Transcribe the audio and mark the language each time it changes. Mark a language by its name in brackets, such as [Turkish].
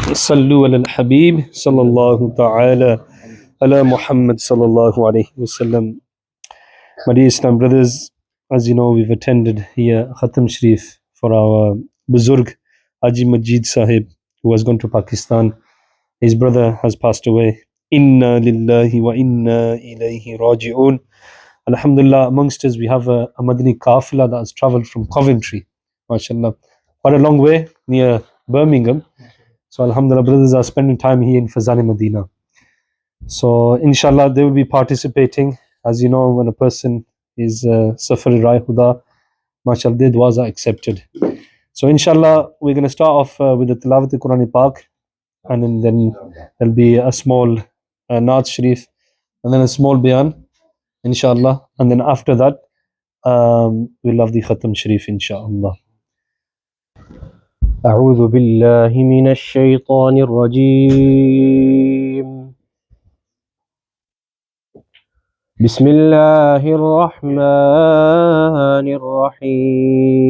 [Arabic] صلو علی الحبیب صلی اللہ تعالی علی Muhammad sallallahu alayhi wasallam. [English] My dear Islam brothers, as you know, we've attended here Khatam Shareef for our Buzurg Haji Majeeds Sahib, who has gone to Pakistan. His brother has passed away. Inna lillahi wa inna ilayhi raji'un. Alhamdulillah, amongst us we have a Madani Qafila that has travelled from Coventry, mashallah, quite a long way, near Birmingham. So Alhamdulillah, brothers are spending time here in Fazan Medina. So inshallah they will be participating. As you know, when a person is Safar Rai Huda, mashallah, their duas are accepted. So inshallah we're going to start off with the Tilawat Quran Pak, and then there'll be a small Naat Sharif, and then a small Bayan, inshallah, and then after that we'll have the Khatam Sharif, inshallah. [Arabic] أعوذ بالله من الشيطان الرجيم. بسم الله الرحمن الرحيم.